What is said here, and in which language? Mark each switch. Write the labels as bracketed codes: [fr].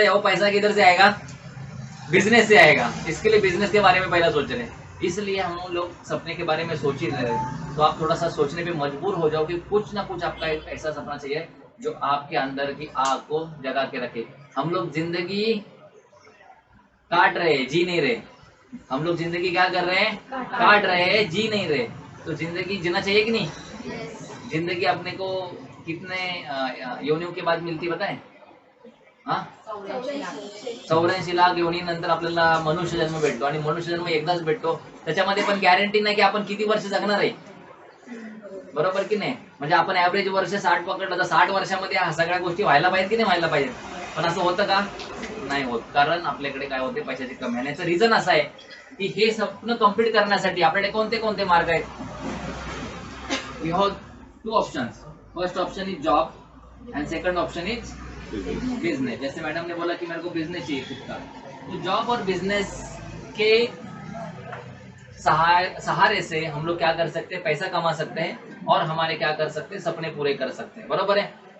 [hi] या वो पैसा किधर से आएगा? बिजनेस से आएगा। इसके लिए बिजनेस के बारे में पहला सोच रहे हैं, इसलिए हम लोग सपने के बारे में सोच ही रहे हैं। तो आप थोड़ा सा सोचने पे मजबूर हो जाओ कि कुछ ना कुछ आपका एक ऐसा सपना चाहिए जो आपके अंदर की आग को जगा के रखे। हम लोग जिंदगी काट रहे हैं, जी नहीं रहे। हम लोग जिंदगी क्या कर रहे हैं? काट रहे हैं, जी नहीं रहे। तो जिंदगी जीना चाहिए कि नहीं? जिंदगी अपने को कितने योनियों के बाद मिळती बताए? हा? [mr] 84 लाख योनीनंतर आपल्याला मनुष्य जन्म भेटतो, आणि मनुष्य जन्म एकदाच भेटतो। त्याच्यामध्ये पण गॅरंटी नाही की आपण किती वर्ष जगणार आहे, बरोबर की नाही? म्हणजे आपण ऍव्हरेज वर्ष 60 पकडलं तर 60 वर्षामध्ये ह्या सगळ्या गोष्टी व्हायला पाहिजेत की नाही व्हायला पाहिजे? पण असं होतं का? नाही होत, कारण आपल्याकडे काय होते, पैशाची कमी आहे। याचं रिझन असं आहे की हे स्वप्न कंप्लीट करण्यासाठी आपल्याकडे कोणते कोणते मार्ग आहेत? [en] We have 2 options. First option is job and second option is business. [hi] जैसे मैडम ने बोला कि मेरे को बिजनेस चाहिए खुद का, तो जॉब और बिजनेस के सहारे से हम लोग क्या कर सकते हैं? पैसा कमा सकते हैं और हमारे क्या कर सकते हैं? सपने पूरे कर सकते हैं, बराबर है?